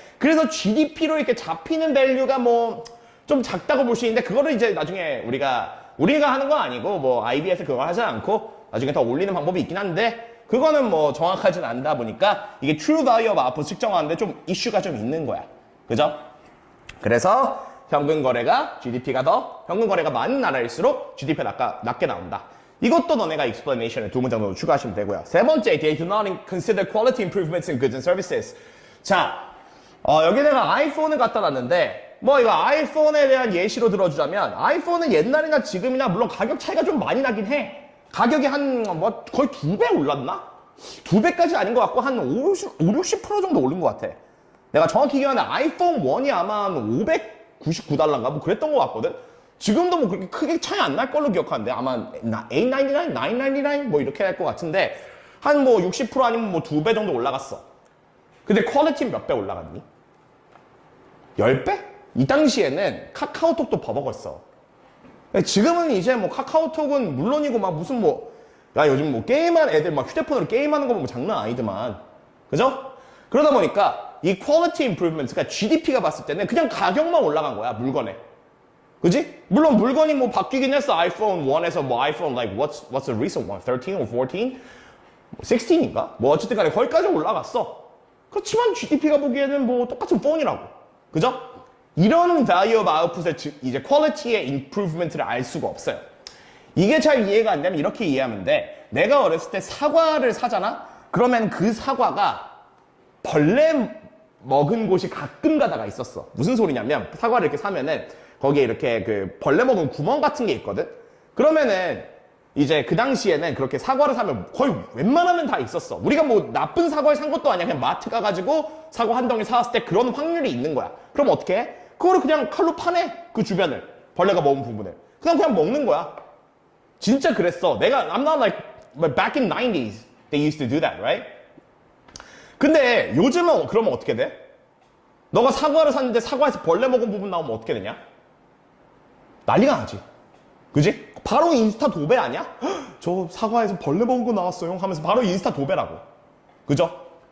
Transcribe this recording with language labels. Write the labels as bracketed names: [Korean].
[Korean] 그래서 GDP로 이렇게 잡히는 밸류가 뭐 좀 작다고 볼 수 있는데 그거를 이제 나중에 우리가 하는 건 아니고 뭐 IB에서 그거 하지 않고 나중에 더 올리는 방법이 있긴 한데 그거는 뭐 정확하진 않다 보니까 이게 [English] true value of output [Korean] 측정하는데 좀 이슈가 좀 있는 거야. 그죠? 그래서 현금 거래가 많은 나라일수록 GDP가 낮게 나온다. 이것도 너네가 explanation에 두 문장 정도 추가하시면 되고요. 세 번째, [English] they do not consider quality improvements in goods and services. [Korean] 자, 여기 내가 아이폰을 갖다 놨는데 뭐 이거 아이폰에 대한 예시로 들어주자면 아이폰은 옛날이나 지금이나 물론 가격 차이가 좀 많이 나긴 해. 가격이 뭐 거의 2배 올랐나? 2배까지 아닌 것 같고 한 50, 60% 정도 오른 것 같아. 내가 정확히 기억하는데 아이폰 1이 아마 한 599달러인가 뭐 그랬던 것 같거든. 지금도 뭐 그렇게 크게 차이 안 날 걸로 기억하는데 아마 899, 999 뭐 이렇게 할 것 같은데 한 뭐 60% 아니면 뭐 2배 정도 올라갔어. 근데 퀄리티는 몇 배 올라갔니? 10배? 이 당시에는 카카오톡도 버벅었어. 지금은 이제 뭐 카카오톡은 물론이고 막 무슨 야 요즘 뭐 게임하는 애들 막 휴대폰으로 게임하는 거 보면 장난 아니더만. 그죠? 그러다 보니까 이 quality improvement가 GDP가 봤을 때는 그냥 가격만 올라간 거야, 물건에. 그지? 물론 물건이 뭐 바뀌긴 했어. 아이폰 1에서 뭐 아이폰 [English] like what's the recent one? 13 or 14? [Korean] 16인가? 뭐 어쨌든 간에 거기까지 올라갔어. 그렇지만 GDP가 보기에는 뭐 똑같은 폰이라고. 그죠? 이런 [English] value of output [Korean] 의 이제 퀄리티의 improvement를 알 수가 없어요. 이게 잘 이해가 안 되면 이렇게 이해하면 돼. 내가 어렸을 때 사과를 사잖아? 그러면 그 사과가 벌레 먹은 곳이 가끔 가다가 있었어. 무슨 소리냐면 사과를 이렇게 사면은 거기에 이렇게 그 벌레 먹은 구멍 같은 게 있거든? 그러면은 이제 그 당시에는 그렇게 사과를 사면 거의 웬만하면 다 있었어. 우리가 뭐 나쁜 사과를 산 것도 아니야. 그냥 마트 가가지고 사과 한 덩이 사왔을 때 그런 확률이 있는 거야. 그럼 어떻게 해? 그거를 그냥 칼로 파내. 그 주변을. 벌레가 먹은 부분을. 그냥 먹는 거야. 진짜 그랬어. [English] I'm not like, but back in 90s, they used to do that, right? [Korean] 근데 요즘은 그러면 어떻게 돼? 너가 사과를 샀는데 사과에서 벌레 먹은 부분 나오면 어떻게 되냐? 난리가 나지. 그지? 바로 인스타 도배 아니야? 저 사과에서 벌레 먹은 거 나왔어요 하면서 바로 인스타 도배라고. 그죠?